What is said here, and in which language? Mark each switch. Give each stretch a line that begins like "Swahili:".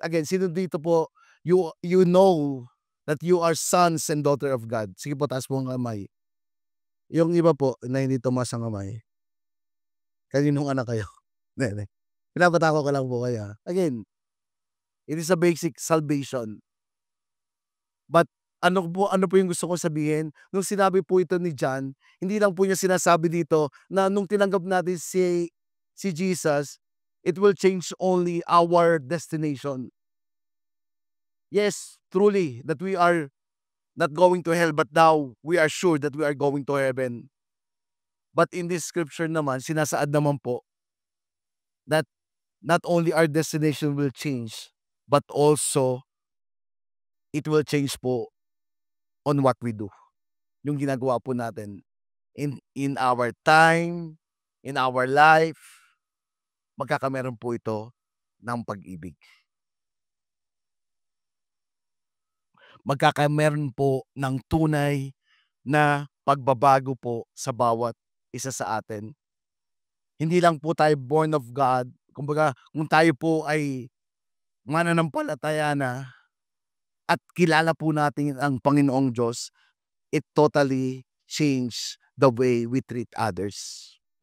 English: Again,
Filipino: sino dito po,
English: you know that you are sons and daughter of God.
Filipino: Sige po, taas po ang kamay. Yung iba po, na hindi tumaas ang kamay. Kaninong anak kayo? Hindi. Pinapatako ko lang po kayo.
English: Again, it is a basic salvation.
Filipino: But ano po yung gusto ko sabihin? Nung sinabi po ito ni John, hindi lang po niya sinasabi dito na nung tinanggap natin si Jesus,
English: it will change only our destination. Yes, truly, that we are not going to hell, but now we are sure that we are going to heaven. But in this scripture naman,
Filipino: sinasaad naman po
English: that not only our destination will change, but also it will change po on what we do.
Filipino: Yung ginagawa po natin
English: in our time, in our life,
Filipino: magkakameron po ito ng pag-ibig. Magkakameron po ng tunay na pagbabago po sa bawat isa sa atin. Hindi lang po tayo born of God. Kumbaga, kung tayo po ay mananampalataya na at kilala po natin ang Panginoong Diyos,
English: it totally changed the way we treat others.